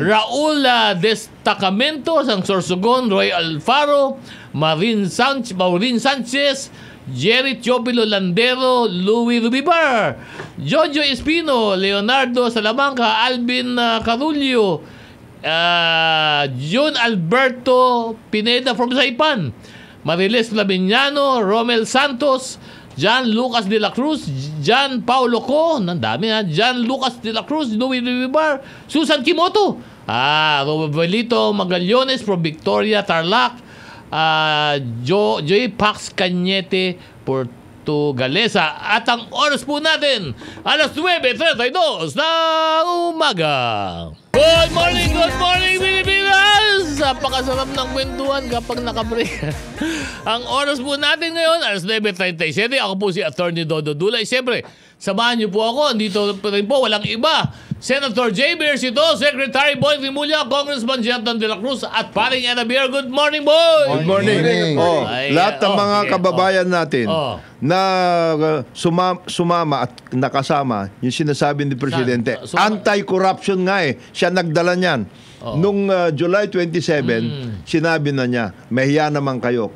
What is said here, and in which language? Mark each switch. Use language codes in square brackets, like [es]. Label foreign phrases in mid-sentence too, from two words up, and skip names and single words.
[tl] Raul Destacamento, sang Sorsogon, Roy Alfaro, Maureen Sanchez, Jerry Chopilo Landero, Louis Rubibar, Jojo Espino, Leonardo Salamanca, Alvin Carulio, John Alberto Pineda from Saipan, Mariles Labiñano, Romel Santos, John Lucas de la Cruz, John Paulo Co, nandami ha, John Lucas de la Cruz, Louis Ribar, Susan Kimoto, Roberto Magallones from Victoria, Tarlac, Joy Pax Cañete, Portugalesa. At ang oras po natin, alas 9:32 ng umaga. [en] Good morning, Pilipinas! [tl] Napakasarap ng kwentuhan kapag nakabreak. Ang oras po natin ngayon, alas 9:37. Ako po si Attorney Dodo Dulay. Siyempre, samahan niyo po ako. Dito rin po, walang iba. Senator J. Bersito, Secretary Boy Rimulya, Congressman Jetton de la Cruz, at paring Anabier. [en] Good morning, boy! Good morning. Morning. Oh, Ay, [tl] lahat ng mga okay. kababayan natin na sumama at nakasama yung sinasabi ni Presidente. Anti-corruption nga eh. Siya nagdala niyan. Nung July 27, sinabi na niya, mahiya naman kayo.